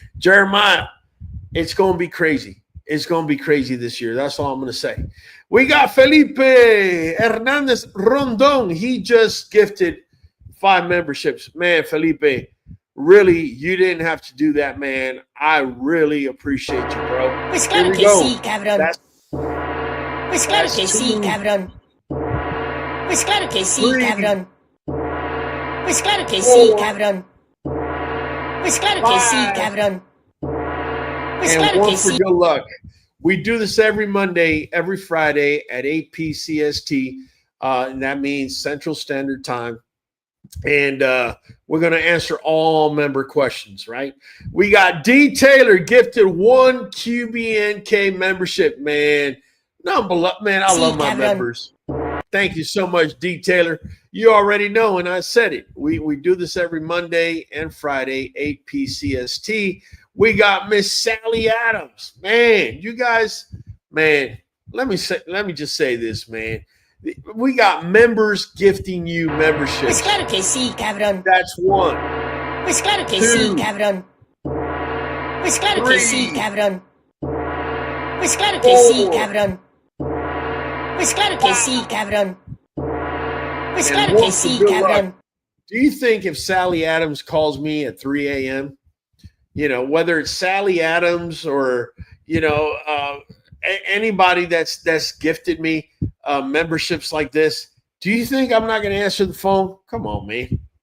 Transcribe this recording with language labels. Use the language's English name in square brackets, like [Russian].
[English] Jeremiah, it's going to be crazy. It's going to be crazy this year. That's all I'm going to say. We got Felipe Hernandez Rondon. He just gifted 5 memberships. Man, Felipe, really, you didn't have to do that, man. I really appreciate you, bro. [Spanish] Pues claro que sí, cabrón. Pues claro que sí, cabrón. Pues claro que sí, cabrón. Pues claro que sí, cabrón. Pues claro que sí, cabrón. Pues claro que sí. [English] Good luck. We do this every Monday, every Friday at 8 p. CST, and that means Central Standard Time. And we're going to answer all member questions, right? We got D. Taylor gifted 1 QBNK membership, man. Man, I love my members. Thank you so much, D. Taylor. You already know, and I said it. We do this every Monday and Friday, 8 p. CST. We got Miss Sally Adams. Man, you guys, man, let me just say this, man. We got members gifting you memberships. [Spanish] Pues claro que sí, cabrón. [English] That's 1. [Spanish] Pues claro que [English] 2, [Spanish] sí, cabrón. Pues claro [English] 3, [Spanish] que sí, cabrón. Pues claro que sí, cabrón. Pues claro que sí, cabrón. Pues claro que sí, cabrón. [English] Do you think if Sally Adams calls me at 3 a.m., you know, whether it's Sally Adams or, you know, anybody that's gifted me memberships like this, do you think I'm not going to answer the phone? Come on, man.